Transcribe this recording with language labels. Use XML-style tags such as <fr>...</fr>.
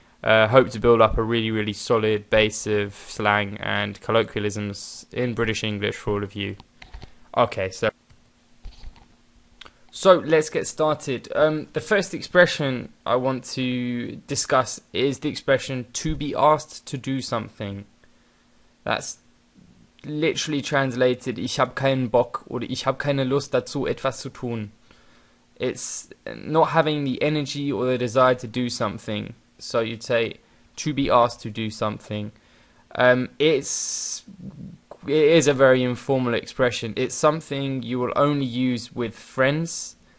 <en>Hope to build up a really solid base of slang and colloquialisms in British English for all of you. Okay, so let's get started. The first expression I want to discuss is the expression to be asked to do something. That's literally translated,</en> <de>ich hab keinen Bock oder ich hab keine Lust dazu, etwas zu tun.</de> <en>It's not having the energy or the desire to do something. So you'd say to be asked to do something. It is a very informal expression. It's something you will only use with friends.</en>